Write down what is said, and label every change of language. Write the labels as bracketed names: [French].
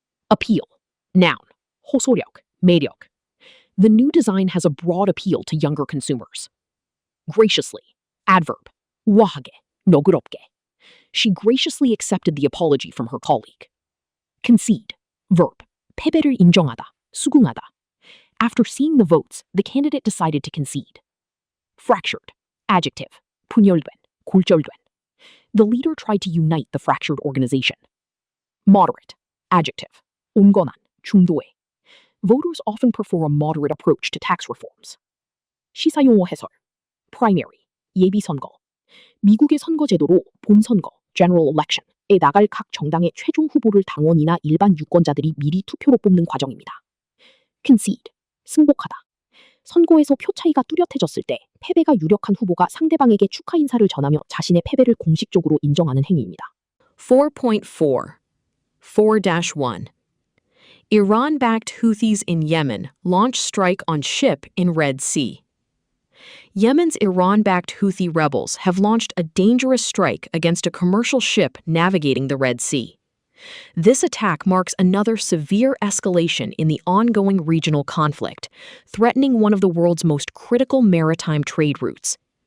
[English] Appeal. Noun. [Korean] 호소력, 매력. [English] The new design has a broad appeal to younger consumers. Graciously. Adverb. [Korean] 우아하게, 너그럽게. [English] She graciously accepted the apology from her colleague. Concede. Verb. [Korean] 패배를 인정하다, 수긍하다. [English] After seeing the votes, the candidate decided to concede. Fractured. Adjective. [Korean] 분열된, 골절된. [English] The leader tried to unite the fractured organization. Moderate. Adjective. [Korean] 온건한, 중도에. [English] Voters often prefer a moderate approach to tax reforms. [Korean] 시사용어 해설. Primary. 예비선거. 미국의 선거제도로 본선거, general election에 나갈 각 정당의 최종 후보를 당원이나 일반 유권자들이 미리 투표로 뽑는 과정입니다. [English] Concede. [Korean] 승복하다. 선거에서 표 차이가 뚜렷해졌을 때 패배가 유력한 후보가 상대방에게 축하 인사를 전하며 자신의 패배를 공식적으로 인정하는 행위입니다. 4.4. 4-1. [English] Iran-backed Houthis in Yemen launch strike on ship in Red Sea. Yemen's Iran-backed Houthi rebels have launched a dangerous strike against a commercial ship navigating the Red Sea. This attack marks another severe escalation in the ongoing regional conflict, threatening one of the world's most critical maritime trade routes.